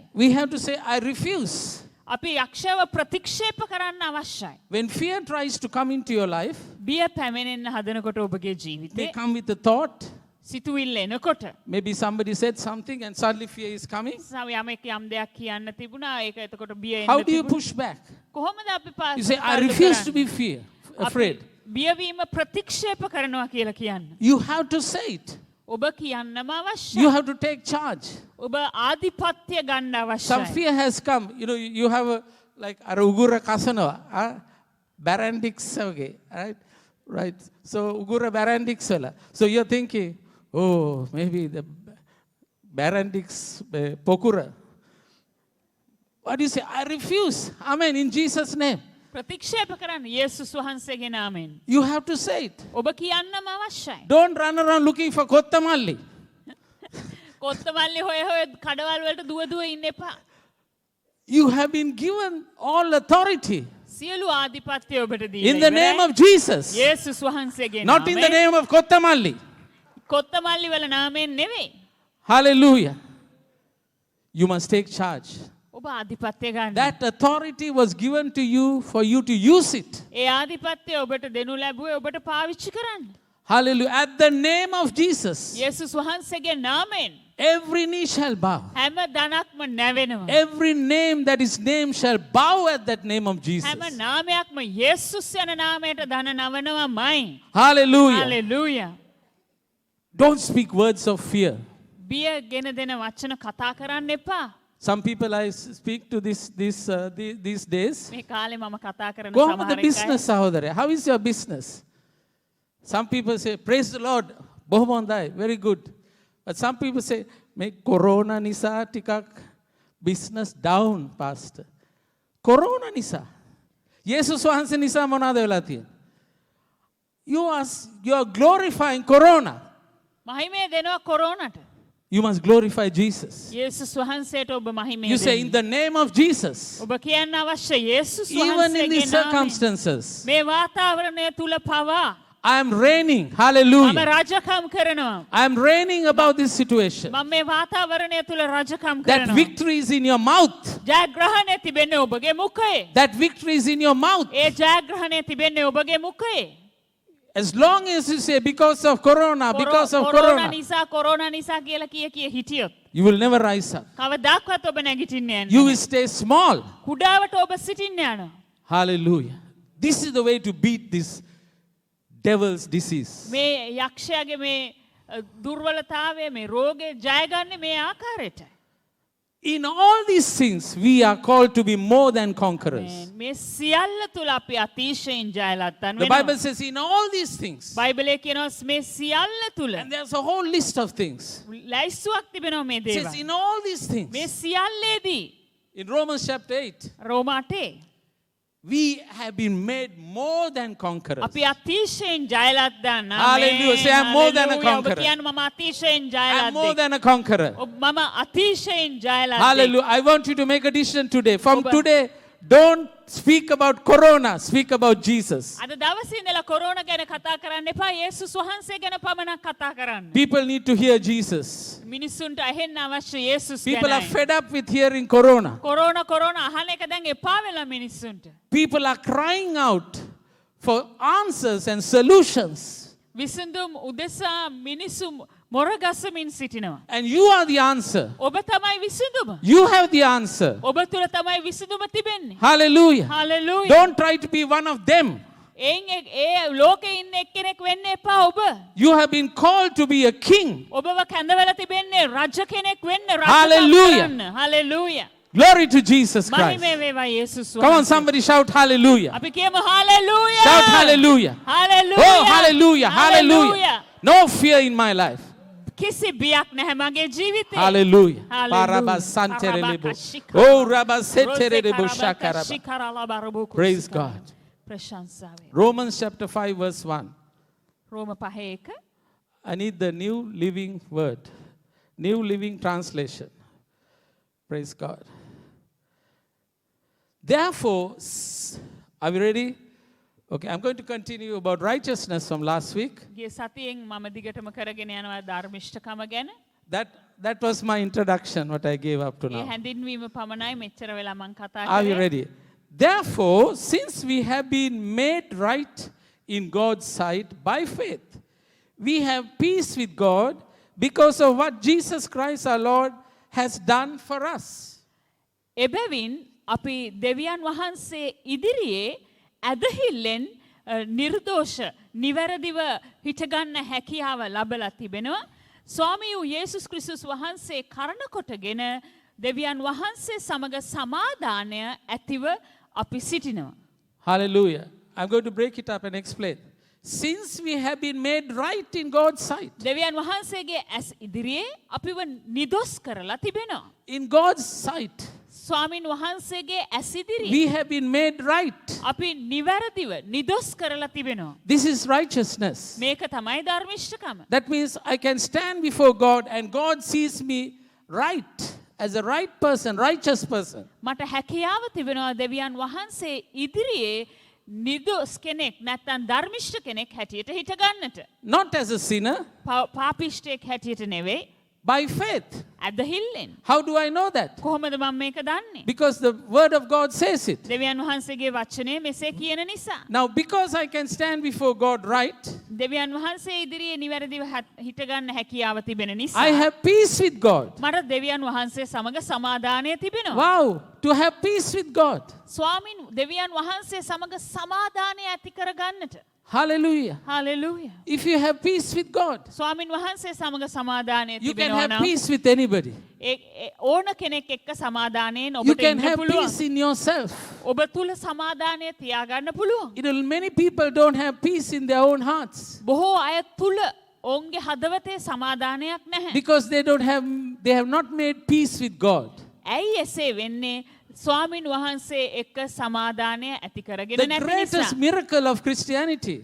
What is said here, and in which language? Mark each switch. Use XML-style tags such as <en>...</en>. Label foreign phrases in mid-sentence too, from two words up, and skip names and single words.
<en>We have to say, I refuse.</en> <si>අපි යක්ෂයව ප්‍රතික්ෂේප කරන්න අවශ්‍යයි.</si> <en>When fear tries to come into your life,</en> <si>බිය පැමිණෙන්න හදනකොට ඔබගේ ජීවිතේ</si> <en>they come with a thought.</en> <si>සිතුවිල්ල එනකොට</si> <en>Maybe somebody said something and suddenly fear is coming.</en> <si>යමෙක් යම් දෙයක් කියන්න තිබුණා ඒක එතකොට බිය</si> <en>How</en> <si>එන්න</si> <en>do you</en> <si>තිබුණා.</si> <en>push back?</en> <si>කොහොමද අපි</si> <en>You say, I refuse to be afraid.</en> <si>බියවීම ප්‍රතික්ෂේප කරනවා කියලා කියන්න.</si> <en>You have to say it.</en> <si>ඔබ කියන්නම අවශ්‍යයි.</si> <en>You have to take charge.</en> <si>ඔබ ආධිපත්‍ය ගන්න</si> <en>Some</en> <si>අවශ්‍යයි.</si> <en>fear has come. You know, you have a, like,</en> <si>අර උගුර කසනවා. Barandix වගේ.</si> <en>Right? So,</en> <si>උගුර barandix වල.</si> <en>So, you're thinking, oh, maybe the barandix පොකුර. What do you say? I refuse. Amen. In Jesus' name.</en> <si>ප්‍රතික්ෂේප කරන්න යේසුස් වහන්සේගේ නාමයෙන්.</si> <en>You have to say it.</en> <si>ඔබ කියන්නම අවශ්‍යයි.</si> <en>Don't run around looking for කොත්තමල්ලි.</en> <si>කොත්තමල්ලි හොය හොය කඩවල් වලට දුව දුව ඉන්න එපා.</si> <en>You have been given all authority</en> <si>සියලු ආධිපත්‍ය ඔබට දීලා</si> <en>in the name of Jesus.</en> <si>යේසුස් වහන්සේගේ</si> <en>Not in the</en> <si>නාමයෙන්.</si> <en>name of කොත්තමල්ලි.</en> <si>කොත්තමල්ලි වල නාමයෙන් නෙවෙයි.</si> <en>Hallelujah. You must take charge.</en> <si>ඔබ ආධිපත්‍ය ගන්න.</si> <en>That authority was given to you for you to use it.</en> <si>ඒ ආධිපත්‍ය ඔබට දෙනු ලැබුවේ ඔබට පාවිච්චි කරන්න.</si> <en>Hallelujah. At the name of Jesus,</en> <si>යේසුස් වහන්සේගේ නාමයෙන්</si> <en>every knee shall bow.</en> <si>හැම දණක්ම නැවෙනවා.</si> <en>Every name that is named shall bow at that name of Jesus.</en> <si>හැම නාමයක්ම යේසුස් යන නාමයට දන නවනවාමයි.</si> <en>Hallelujah.</en> <si>හalleluya.</si> <en>Don't speak words of fear.</en> <si>බිය ගෙන දෙන වචන කතා කරන්න එපා.</si> <en>Some people I speak to these days.</en> <si>මේ කාලේ මම කතා කරන</si> <en>Go on with the</en> <si>සමහර</si> <en>business, Sahodare. How is your business? Some people say, praise the Lord.</en> <si>බොහොම හොඳයි,</si> <en>very good. But some people say, make corona</en> <si>නිසා ටිකක්</si> <en>business down, pastor.</en> <si>කොරෝනා නිසා. Jesus වහන්සේ නිසා මොනාද වෙලා තියෙන්.</si> <en>You are glorifying corona.</en> <si>මහිමය දෙනවා කොරෝනට.</si> <en>You must glorify Jesus.</en> <si>යේසුස් වහන්සේට ඔබ මහිමය</si> <en>You say, in</en> <si>දෙන්න.</si> <en>the name of Jesus,</en> <si>ඔබ කියන්න අවශ්‍ය යේසුස්</si> <en>even in</en> <si>වහන්සේගේ</si> <en>these</en> <si>නාමයෙන්.</si> <en>circumstances,</en> <si>මේ වාතාවරණය තුල පවා</si> <en>I am reigning.</en> <si>මම</si> <en>Hallelujah.</en> <si>රජකම් කරනවා.</si> <en>I am reigning about this situation.</en> <si>මම මේ වාතාවරණය තුල රජකම්</si> <en>That</en> <si>කරනවා.</si> <en>victory is in your mouth.</en> <si>ජයග්‍රහණය තිබෙන්නේ ඔබගේ මුඛයේ.</si> <en>That victory is in your mouth.</en> <si>ඒ ජයග්‍රහණය තිබෙන්නේ ඔබගේ මුඛයේ.</si> <en>As long as you say, because of corona, because of</en> <si>කොරෝනා</si> <en>corona,</en> <si>නිසා කියලා කිය හිටියොත්</si> <en>you will never rise up.</en> <si>කවදාවත් ඔබ නැගිටින්නේ</si> <en>You</en> <si>නැහැ.</si> <en>will stay small.</en> <si>කුඩාවට ඔබ සිටින්න යනවා.</si> <en>Hallelujah. This is the way to beat this devil's disease.</en> <si>මේ යක්ෂයාගේ මේ දුර්වලතාවය මේ රෝගේ ජයගන්නේ මේ ආකාරයට.</si> <en>In all these things, we are called to be more than conquerors.</en> <si>මේ සියල්ල තුල අපි අතිශයින් ජයලත්තන්</si> <en>The</en> <si>වෙනවා.</si> <en>Bible says, in all these things,</en> <si>බයිබලයේ කියනවා මේ සියල්ල තුල</si> <en>and there's a whole list of things.</en> <si>ලැයිස්තුවක් තිබෙනවා මේ</si> <en>It says,</en> <si>දේවල්.</si> <en>in all these</en> <si>මේ</si> <en>things,</en> <si>සියල්ලේදී</si> <en>in Romans chapter 8,</en> <si>රෝමාටේ</si> <en>we have been made more than conquerors.</en> <si>අපි අතිශයින් ජයලත් දන්න.</si> <en>Hallelujah. Say, I'm more than a conqueror.</en> <si>ඔබ කියන්න මම අතිශයින්</si> <en>I'm more</en> <si>ජයලත්.</si> <en>than a conqueror.</en> <si>මම අතිශයින් ජයලත්.</si> <en>Hallelujah. I want you to make a decision today. From</en> <si>ඔබ-</si> <en>today, don't speak about corona, speak about Jesus.</en> <si>අද දවසේ ඉඳලා කොරෝනා ගැන කතා කරන්න එපා. යේසුස් වහන්සේ ගැන පමණක් කතා කරන්න.</si> <en>People need to hear Jesus.</en> <si>මිනිස්සුන්ට ඇහෙන්න අවශ්‍ය යේසුස්</si> <en>People are</en> <si>ගැනයි.</si> <en>fed up with hearing corona.</en> <si>කොරෝනා අහන එක දැන් එපා වෙලා මිනිස්සුන්ට.</si> <en>People are crying out for answers and solutions.</en> <si>විසඳුම් උදෙසා මිනිස්සු මොරගසමින් සිටිනවා.</si> <en>And you are the answer.</en> <si>ඔබ තමයි විසඳුම.</si> <en>You have the answer.</en> <si>ඔබ තුල තමයි විසඳුම තිබෙන්නේ.</si> <en>Hallelujah.</en> <si>හලෙලූයා.</si> <en>Don't try to be one of them.</en> <si>ඒ ලෝකේ ඉන්න එක්කෙනෙක් වෙන්න එපා ඔබ.</si> <en>You have been called to be a king.</en> <si>ඔබව කැඳවලා තිබෙන්නේ රජ කෙනෙක් වෙන්න.</si> <en>Hallelujah.</en> <si>හලෙලූයා.</si> <en>Glory to Jesus Christ.</en> <si>මහිමේ වේවා යේසුස්</si> <en>Come on,</en> <si>වහන්සේ.</si> <en>somebody shout hallelujah.</en> <si>අපි කියමු හලෙලූයා.</si> <en>Shout hallelujah.</en> <si>හලෙලූයා.</si> <en>Oh, hallelujah. Hallelujah. No fear in my life.</en> <si>කිසි බියක් නැහැ මගේ ජීවිතේ.</si> <en>Hallelujah. Hallelujah. Parabasanterelebo. Oh, rabaseterelebo shakaraba. shakaraba. Praise God.</en> <si>ප්‍රශංසා වේ.</si> <en>Romans chapter 5 verse 1.</en> <si>රෝම 5:1.</si> <en>I need the New Living Word. New Living Translation. Praise God. Therefore, are we ready? Okay, I'm going to continue about righteousness from last week.</en> <si>ගිය සතියෙන් මම දිගටම කරගෙන යනවා ධර්මිෂ්ඨකම ගැන.</si> <en>That was my introduction, what I gave up to</en> <si>ඒ</si> <en>now.</en> <si>හැඳින්වීම පමණයි මෙච්චර වෙලා මම කතා</si> <en>Are you</en> <si>කරේ.</si> <en>ready? Therefore, since we have been made right in God's sight by faith, we have peace with God because of what Jesus Christ our Lord has done for us.</en> <si>එබැවින් අපි දෙවියන් වහන්සේ ඉදිරියේ ඇදහිල්ලෙන් නිර්දෝෂ නිවැරදිව හිටගන්න හැකියාව ලබලා තිබෙනවා. ස්වාමී වූ යේසුස් ක්‍රිස්තුස් වහන්සේ කරන කොටගෙන දෙවියන් වහන්සේ සමග සමාදානය ඇතිව අපි සිටිනවා.</si> <en>Hallelujah. I'm going to break it up and explain. Since we have been made right in God's sight,</en> <si>දෙවියන් වහන්සේගේ ඇස් ඉදිරියේ අපිව නිදොස් කරලා තිබෙනවා.</si> <en>in God's sight,</en> <si>ස්වාමින් වහන්සේගේ ඇස් ඉදිරියේ</si> <en>we have been made right.</en> <si>අපි නිවැරදිව නිදොස් කරලා තිබෙනවා.</si> <en>This is righteousness.</en> <si>මේක තමයි ධර්මිෂ්ඨකම.</si> <en>That means I can stand before God and God sees me right, as a right person, righteous person.</en> <si>මට හැකියාව තිබෙනවා දෙවියන් වහන්සේ ඉදිරියේ නිදොස් කෙනෙක් නැත්නම් ධර්මිෂ්ඨ කෙනෙක් හැටියට හිට ගන්නට.</si> <en>Not as a sinner,</en> <si>පාපිෂ්ඨයෙක් හැටියට නෙවෙයි.</si> <en>by faith.</en> <si>ඇදහිල්ලෙන්.</si> <en>How do I know that?</en> <si>කොහොමද මම මේක දන්නේ?</si> <en>Because the word of God says it.</en> <si>දෙවියන් වහන්සේගේ වචනය මෙසේ කියන නිසා.</si> <en>Now, because I can stand before God right,</en> <si>දෙවියන් වහන්සේ ඉදිරියේ නිවැරදිව හිට ගන්න හැකියාව තිබෙන නිසා.</si> <en>I have peace with God.</en> <si>මට දෙවියන් වහන්සේ සමග සමාදානය තිබෙනවා.</si> <en>Wow, to have peace with God.</en> <si>ස්වාමින් දෙවියන් වහන්සේ සමග සමාදානය ඇති කර ගන්නට.</si> <en>Hallelujah.</en> <si>හලෙලූයා.</si> <en>If you have peace with God,</en> <si>ස්වාමින් වහන්සේ සමග සමාදානය</si> <en>you can</en> <si>තිබෙනවා</si> <en>have</en> <si>නම්</si> <en>peace with anybody.</en> <si>ඕන කෙනෙක් එක්ක සමාදානයෙන්</si> <en>You</en> <si>ඔබට</si> <en>can</en> <si>ඉන්න</si> <en>have</en> <si>පුළුවන්.</si> <en>peace in yourself.</en> <si>ඔබ තුල සමාදානය තියාගන්න පුළුවන්.</si> <en>Many people don't have peace in their own hearts</en> <si>බොහෝ අය තුල ඔවුන්ගේ හදවතේ සමාදානයක් නැහැ.</si> <en>because they have not made peace with God.</en> <si>ඇයි එසේ වෙන්නේ? ස්වාමින් වහන්සේ එක්ක සමාදානය ඇති කරගෙන</si> <en>The</en> <si>නැති</si> <en>greatest</en> <si>නිසා.</si> <en>miracle of Christianity</en>